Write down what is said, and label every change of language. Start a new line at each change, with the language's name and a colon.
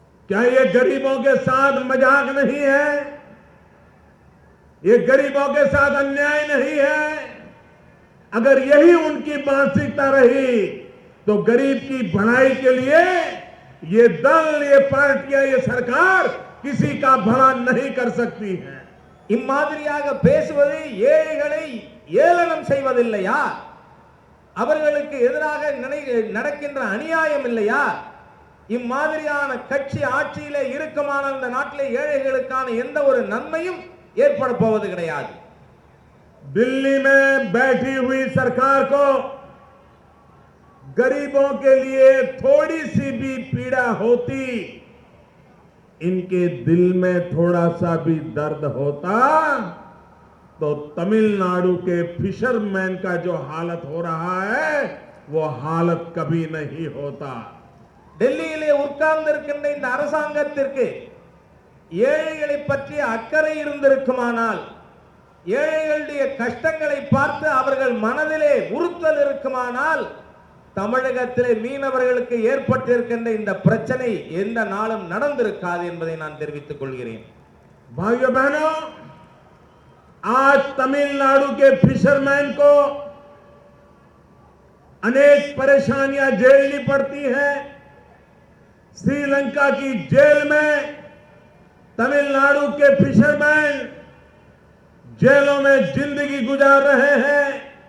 Hindi: क्या ये गरीबों के साथ मजाक नहीं है? ये गरीबों के साथ अन्याय नहीं है? अगर यही उनकी मानसिकता रही तो गरीब की भलाई के लिए ये दल, ये पार्टियां, ये सरकार किसी का भला नहीं कर सकती है।
Tamil: இம்மாதிரியாக பேசுவது ஏழைகளை ஏளனம் செய்வதில்லையா? அவர்களுக்கு எதிராக நடக்கின்ற அநியாயம் இல்லையா? இம்மாதிரியான கட்சி ஆட்சியிலே இருக்குமான இந்த நாட்டிலே ஏழைகளுக்கான எந்த ஒரு நன்மையும் ஏற்பட போவது கிடையாது।
Hindi: दिल्ली में बैठी हुई सरकार को गरीबों के लिए थोड़ी सी भी पीड़ा होती, इनके दिल में थोड़ा सा भी दर्द होता, तो तमिलनाडु के फिशरमैन का जो हालत हो रहा है वो हालत कभी नहीं होता।
Tamil: டெல்லியிலே உட்கார்ந்திருக்கின்ற இந்த அரசாங்கத்திற்கு ஏழைகளை பற்றி அக்கறை இருந்திருக்குமானால், ஏழைகளுடைய கஷ்டங்களை பார்த்து அவர்கள் மனதிலே உறுத்தல் இருக்குமானால், தமிழகத்திலே மீனவர்களுக்கு ஏற்பட்டிருக்கின்ற இந்த பிரச்சனை எந்த நாளும் நடந்திருக்காது என்பதை நான் தெரிவித்துக் கொள்கிறேன்.
Hindi: भाइयों बहनों, आज तमिलनाडु के फिशरमैन को अनेक परेशानियां झेलनी पड़ती हैं। श्रीलंका की जेल में तमिलनाडु के फिशरमैन जेलों में जिंदगी गुजार रहे हैं।